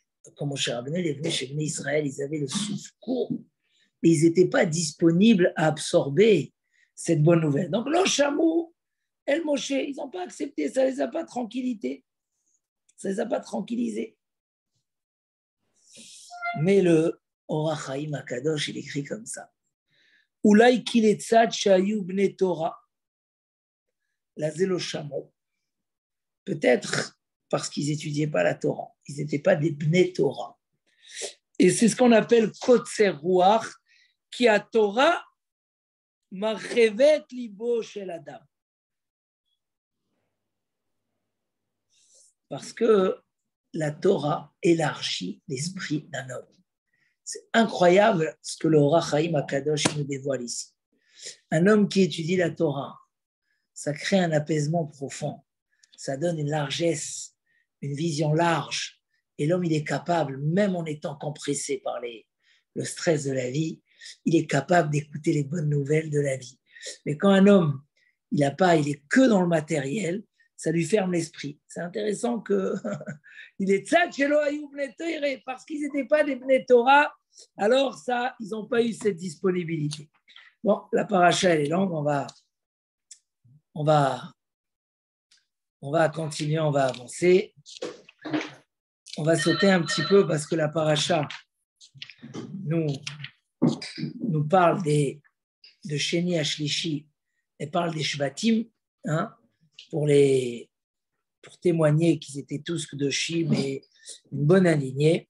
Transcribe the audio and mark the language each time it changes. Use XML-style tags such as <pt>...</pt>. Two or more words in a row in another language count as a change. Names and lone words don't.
<fr>Quand Moshe Rabbeinu est venu chez Bnei Israël, ils avaient le souffle court, mais ils n'étaient pas disponibles à absorber cette bonne nouvelle. Donc,</fr> <he>לא שמעו אל משה,</he> <fr>ils n'ont pas accepté, ça ne les a pas tranquillisés. Mais le Orach Chaim HaKadosh, il écrit comme ça.</fr> <he>אולי כלצד שהיו בני תורה, לא לא שמעו.</he> <fr>Peut-être parce qu'ils n'étudiaient pas la Torah. Ils n'étaient pas des</fr> <he>בני תורה.</he> <fr>Et c'est ce qu'on appelle</fr> <he>קוצר רוח כי התורה מרחבת לבו של אדם.</he> <fr>Parce que la Torah élargit l'esprit d'un homme. C'est incroyable ce que le Orach Chaim HaKadosh nous dévoile ici. Un homme qui étudie la Torah, ça crée un apaisement profond. Ça donne une largesse, une vision large. Et l'homme, il est capable, même en étant compressé par le stress de la vie, il est capable d'écouter les bonnes nouvelles de la vie. Mais quand un homme, il est que dans le matériel, ça lui ferme l'esprit. C'est intéressant qu'il est</fr> <he>צד שלא היו בני תורה,</he> <fr>parce qu'ils n'étaient pas des</fr> <he>בני תורה,</he> <fr>alors ça, ils n'ont pas eu cette disponibilité. Bon, la paracha, elle est longue, on va continuer, on va avancer. On va sauter un petit peu parce que la paracha nous parle de Sheni Ashlishi et parle des Shvatim, hein, pour témoigner qu'ils étaient tous Kedoshim et une bonne alignée.</fr>